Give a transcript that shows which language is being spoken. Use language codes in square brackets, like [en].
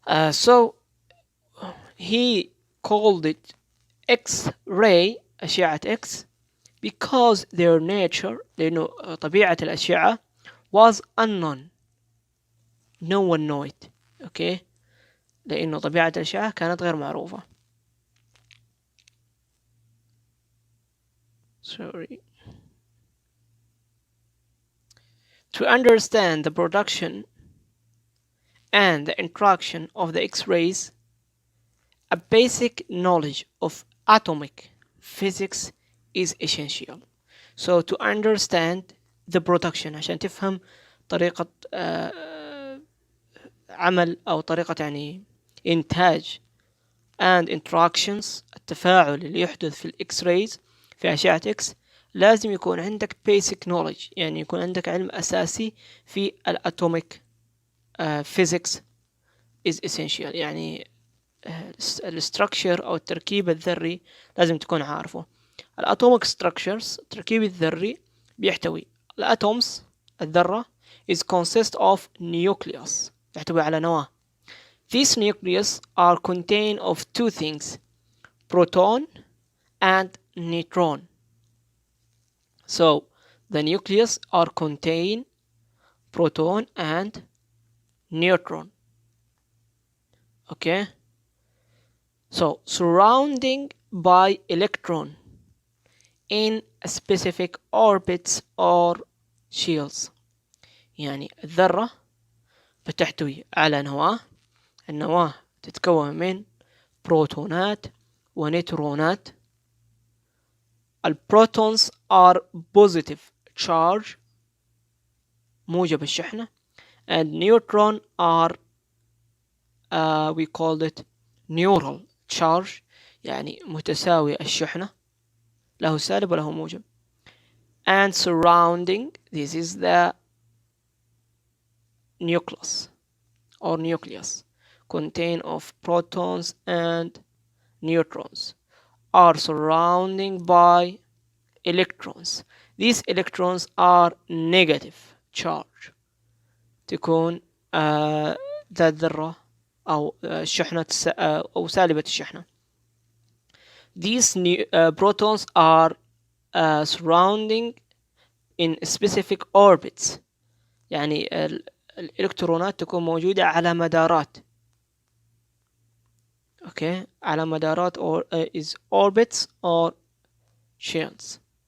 [en] So he called it X-ray [ar] أشعة [en] X because their nature، [ar] لأنه طبيعة الأشعة [en] was unknown. No one know it. [ar] Okay، لأنه طبيعة الأشعة كانت غير معروفة. [en] Sorry. To understand the production and the interaction of the X-rays, a basic knowledge of atomic physics is essential. So to understand the production، [ar] عشان تفهم طريقة عمل أو طريقة يعني إنتاج [en] and interactions، [ar] التفاعل اللي يحدث في الإكس-رايز في أشعة إكس، لازم يكون عندك [en] basic knowledge، [ar] يعني يكون عندك علم أساسي في ال [en] atomic physics is essential. [ar] يعني الستركشر أو التركيب الذري لازم تكون عارفه. الاتوميك structures، التركيب الذري بيحتوي الاتومز، الذرة [en] is consist of nucleus، [ar] يحتوي على نواة. [en] These nucleus are contained of two things: proton and neutron. So the nucleus are contain proton and neutron. Okay, so surrounding by electron in specific orbits or shells. [ar] يعني الذرة بتحتوي على نواة، النواة تتكون من بروتونات ونيوترونات. [en] البروتونز are positive charge [ar] موجب الشحنة [en] and neutron are we called it neutral charge [ar] يعني متساوي الشحنة، له سالب وله موجب. [en] and surrounding, this is the nucleus or nucleus contain of protons and neutrons are surrounding by electrons. These electrons are negative charge. [ar] تكون ذات ذرة أو الشحنة أو سالبة الشحنة. [en] These protons are surrounding in specific orbits. [ar] يعني الإلكترونات تكون موجودة على مدارات. [en] Okay, [ar] على مدارات [en] or is orbits or shells.